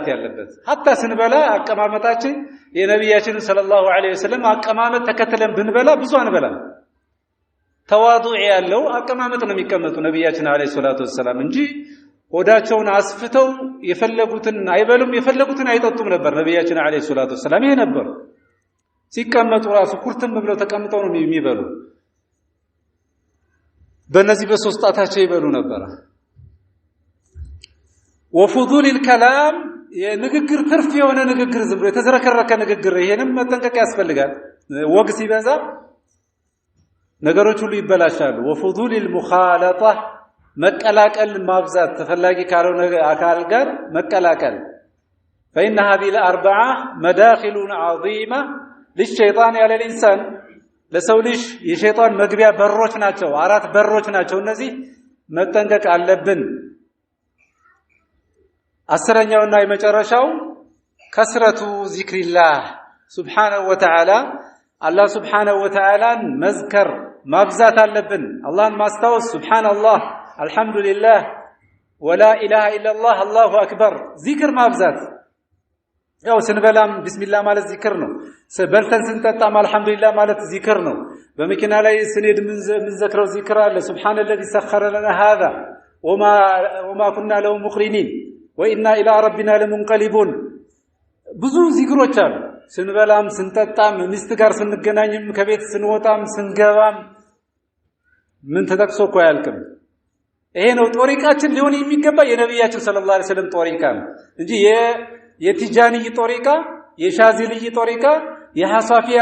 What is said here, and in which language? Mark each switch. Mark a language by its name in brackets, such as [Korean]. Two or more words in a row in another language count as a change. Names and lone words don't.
[Amharic] ያለበት hatta ስንበላ አቀማመጣችን የነብያችን [Arabic] صلى الله عليه وسلم [Amharic] አቀማመጥ ተከትለን ብንበላ ብዙ አንበላም ተዋዱዕ ያለው አቀማመጥ ነው የሚቀመጡ ነብያችን [Arabic] عليه الصلاة والسلام [Amharic] እንጂ ሆዳቸውን አስፍተው የፈለጉትን አይበሉም የፈለጉትን አይጠጡም ነበር ነብያችን [Arabic] عليه الصلاة والسلام [Amharic] ይሄ ነበር ሲቀመጡ ራሱ ኩርትም ብለው ተቀምጠው ነው የሚበሉ በእነዚህ በሶስት ጣታቸው ይበሉ ነበር [Arabic] وفضول الكلام [Amharic] የንግግር ትርፍ የሆነ ንግግር ዝም ብሎ የተዘረከረከ ንግግር ይሄንም መጠንቀቅ ያስፈልጋል ወግ ሲበዛ ነገሮች ሁሉ ይበላሻሉ [Arabic] وفضول المخالطة [Amharic] መቀላቀል ማብዛት ተፈላጊ ካልሆነ አካል ጋር መቀላቀል [Arabic] فإن هذه الأربعة مداخل عظيمة للشيطان على الإنسان [Amharic] ለሰው ልጅ የሸይጣን መግቢያ በሮች ናቸው አራት በሮች ናቸው እነዚህ መጠንቀቅ አለብን አስረኛውና የመጨረሻው ከስረቱ [Arabic] ذكر الله سبحانه وتعالى الله سبحانه وتعالى [Amharic] መዝከር ማብዛት አለብን አላህን ማስታወስ [Arabic] سبحان الله الحمد لله ولا إله إلا الله الله أكبر [Amharic] ዚክር ማብዛት ያው ስንበላም ቢስሚላህ ማለት ዚክር ነው በልተን ስንጠጣም አልহামዱሊላህ ማለት ዚክር ነው በመኪና ላይ ስንሄድ ምን ዘክረው ዚክር አለ [Arabic] سبحان الذي سخر لنا هذا وما كنا له مقرنين وإنا إلى ربنا لمنقلبون [Amharic] ብዙ ዚክሮች አሉ ስንበላም ስንጠጣም ሚስት ጋር ስንገናኝም ከቤት ስንወጣም ስንገባም ምን ተጠቅሶ እኮ አያልቅም። ይሄ ነው ጦሪቃችን ሊሆን የሚገባ የነብያችን [Arabic] صلى الله عليه وسلم [Amharic] ጦሪቃ ነው እንጂ የቲጃንይ ጦሪቃ፣ የሻዚልይ ጦሪቃ፣ የሐሳፊያ